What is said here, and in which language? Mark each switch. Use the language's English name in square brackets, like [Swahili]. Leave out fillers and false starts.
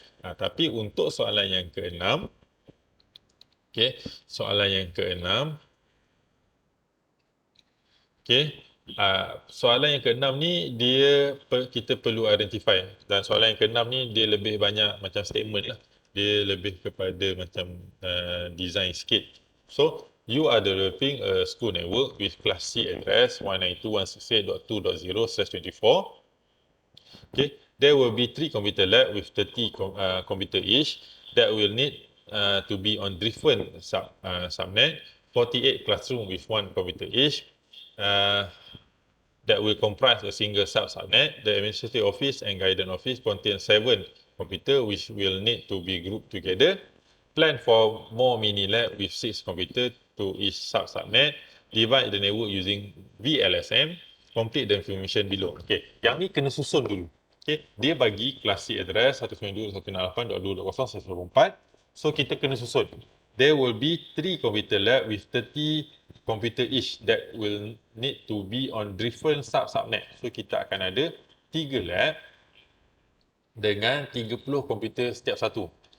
[Malay] Tapi untuk soalan yang ke-6, okay, soalan yang ke-6, okay, soalan yang ke-6 ni kita perlu identify, dan soalan yang ke-6 ni dia lebih banyak macam statement lah. Dia lebih kepada macam design sikit. [English] So you are developing a school network with class C address 192.168.2.0/24. Okay, there will be 3 computer lab with 30 computer each that will need to be on different subnet, 48 classroom with 1 computer each. That will comprise a single subnet. The administrative office and guidance office contain 7 computers which will need to be grouped together. Plan for more mini lab with 6 computers to each subnet. Divide the network using VLSM. Complete the information below. [Malay] Okay, yang ni kena susun dulu. Okay, dia bagi classic address 192.168.2.0/124. So kita kena susun. [English] There will be 3 computer lab with 30 computer each that will need to be on different subnet. [Malay] So kita akan ada 3 lab dengan 30 komputer setiap satu.